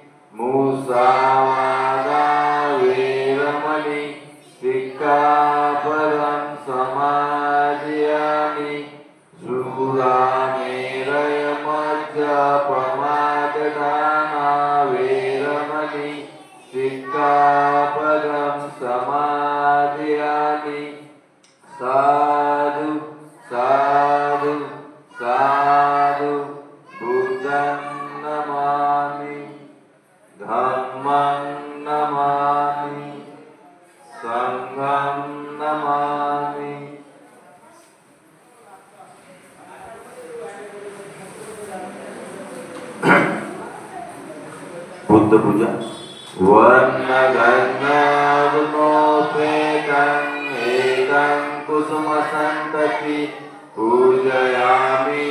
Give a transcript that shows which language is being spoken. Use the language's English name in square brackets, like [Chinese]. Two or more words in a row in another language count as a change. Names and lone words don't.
[Pali] मुसावादा वेरमणि सिक्खापदं समादयामि. शूरामेरयमज्जपमाददाना वेरमणि सिक्खापदं समादयामि. साधु साधु साधु बुद्धं नमामि, धम्मं नमामि, संघं नमामि. बुद्ध पूजा. वर्णगन्धगुणोपेतं एकं कुसुमसन्तति पूजयामि.